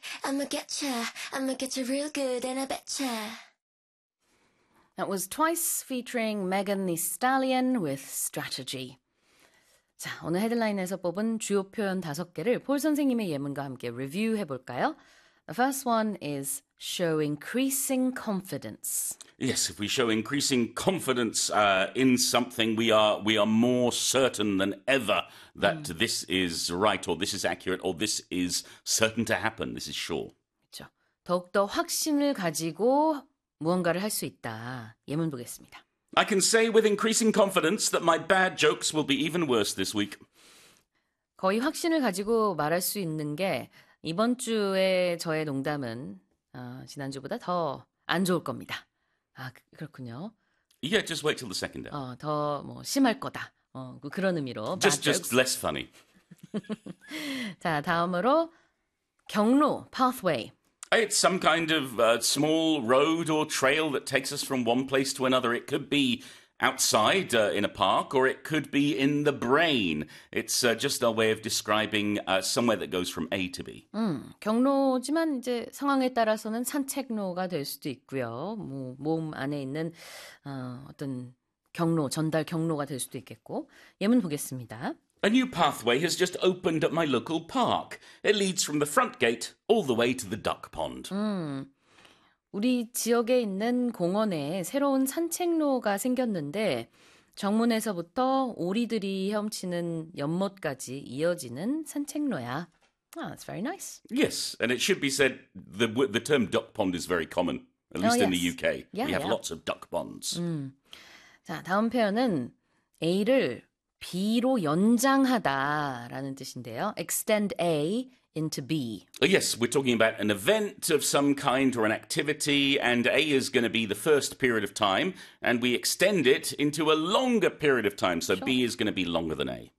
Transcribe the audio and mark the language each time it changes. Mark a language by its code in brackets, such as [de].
[en] I'ma get you real good and I betcha. That was Twice featuring Megan Thee Stallion with Strategy. [ko] 자, 오늘 헤드라인에서 뽑은 주요 표현 다섯 개를 폴 선생님의 예문과 함께 리뷰해 볼까요? [en] The first one is show increasing confidence. Yes, if we show increasing confidence in something, we are more certain than ever that this is right or this is accurate or this is certain to happen. This is sure. [ko] 그렇죠. 더욱더 확신을 가지고 무언가를 할 수 있다. 예문 보겠습니다. [en] I can say with increasing confidence that my bad jokes will be even worse this week. [ko] 거의 확신을 가지고 말할 수 있는 게 이번 주에 저의 농담은 지난주보다 더 안 좋을 겁니다. 아, 그렇군요. [en] Yeah, just wait till the second day. [ko] 더 뭐 심할 거다. 그런 의미로 [en] just less funny. [ko] 자, 다음으로 경로, pathway. [en] It's some kind of small road or trail that takes us from one place to another. It could be outside in a park, or it could be in the brain. It's just our way of describing somewhere that goes from A to B. [ko] 경로지만 이제 상황에 따라서는 산책로가 될 수도 있고요. 뭐 몸 안에 있는 어떤 경로, 전달 경로가 될 수도 있겠고. 예문 보겠습니다. [en] A new pathway has just opened at my local park. It leads from the front gate all the way to the duck pond. [ko] 우리 지역에 있는 공원에 새로운 산책로가 생겼는데 정문에서부터 오리들이 헤엄치는 연못까지 이어지는 산책로야. [en] Oh, that's very nice. Yes, and it should be said the term duck pond is very common, at least in the UK. Yeah, we have lots of duck ponds. [ko] 자, 다음 표현은 A를 B로 연장하다라는 뜻인데요. [en] Extend A into B. Yes, we're talking about an event of some kind or an activity, and A is going to be the first period of time, and we extend it into a longer period of time, so sure. B is going to be longer than A.